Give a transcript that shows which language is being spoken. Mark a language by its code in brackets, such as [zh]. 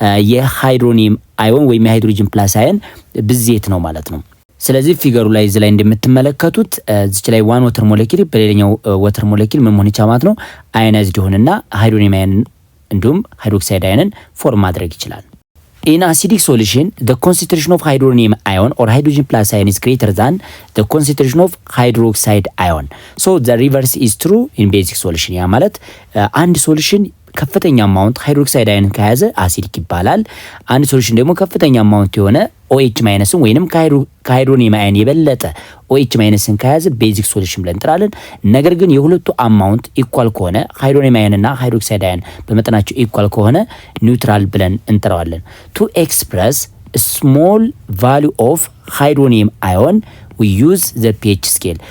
[am] የሃይድሮኒየም አዮን ወይም የሃይድሮጅን ፕላስ አዮን ብዜት ነው ማለት ነው። ስለዚህ ፊገሩ ላይ እዚህ ላይ እንደምትመለከቱት እዚች ላይ ዋን ወተር ሞለኪል በሌላኛው ወተር ሞለኪል ምን መሆን ይችላል ማለት ነው አዮናይዝድ ይሆንና ሃይድሮኒየም አዮን እንዲሁም ሃይድሮክሳይድ አዮንን ፎርም ማድረግ ይችላል። [en] In acidic solution, the concentration of hydronium ion or hydrogen plus ion is greater than the concentration of hydroxide ion. So the reverse is true in basic solution. [am] ያ ማለት አንድ ሶሉሽን ከፍተኛ አማውንት ሃይድሮክሳይድ አዮን ከያዘ አሲዲክ ይባላል። አንድ ሶሉሽን ደግሞ ከፍተኛ አማውንት የሆነ OH ማይነስን ወይንም ከሃይድሮኒየም አዮን የበለጠ OH ማይነስን ከያዘ ቤዚክ ሶሉሽን ብለን እንጠራለን። ነገር ግን የሁለቱ አማውንት ኢኳል ከሆነ ሃይድሮኒየም አዮን እና ሃይድሮክሳይድ አዮን በመጠናቸው ኢኳል ከሆነ ኒውትራል ብለን እንጠራዋለን። [en] To express a small value of hydronium ion we use the pH scale.